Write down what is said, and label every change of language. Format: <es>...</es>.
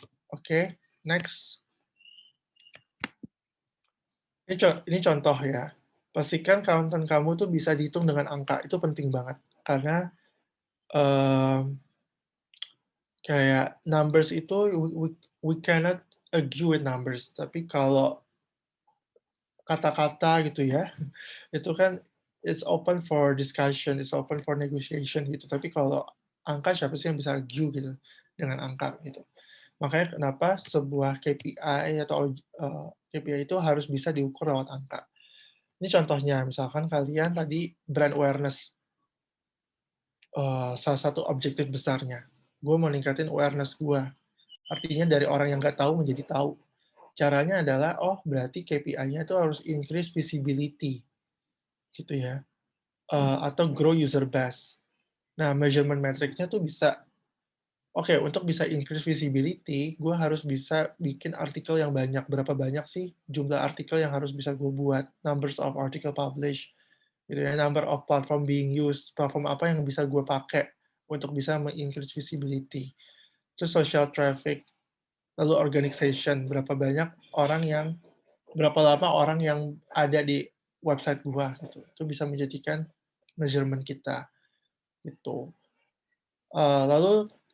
<id>Oke, next. Ini contoh ya. Pastikan konten kamu tuh bisa dihitung dengan angka. Itu penting banget. Karena kayak</id> <en>numbers itu, we cannot agree with numbers.</en> <id>Tapi kalau kata-kata gitu ya, itu kan</id> <en>it's open for discussion, it's open for negotiation</en> <id>gitu. Tapi kalau angka, siapa sih yang bisa argue gitu dengan angka gitu. Makanya kenapa sebuah KPI atau KPI itu harus bisa diukur lewat angka. Ini contohnya, misalkan kalian tadi brand awareness, salah satu objektif besarnya. Gue mau ningkatin awareness gue. Artinya dari orang yang nggak tahu menjadi tahu. Caranya adalah, berarti KPI-nya itu harus increase visibility. Gitu ya. Atau grow user base. Nah, measurement metric-nya tuh bisa, untuk bisa increase visibility, gue harus bisa bikin artikel yang banyak. Berapa banyak sih jumlah artikel yang harus bisa gue buat?</id> <en>Numbers of article published.</en> <id>Gitu ya,</id> <en>number of platform being used.</en> <id>Platform apa yang bisa gue pakai untuk bisa me-increase visibility. Terus social traffic. Lalu organization. Berapa lama orang yang ada di website gue. Gitu. Itu bisa menjadikan measurement kita. Gitu. Lalu</id>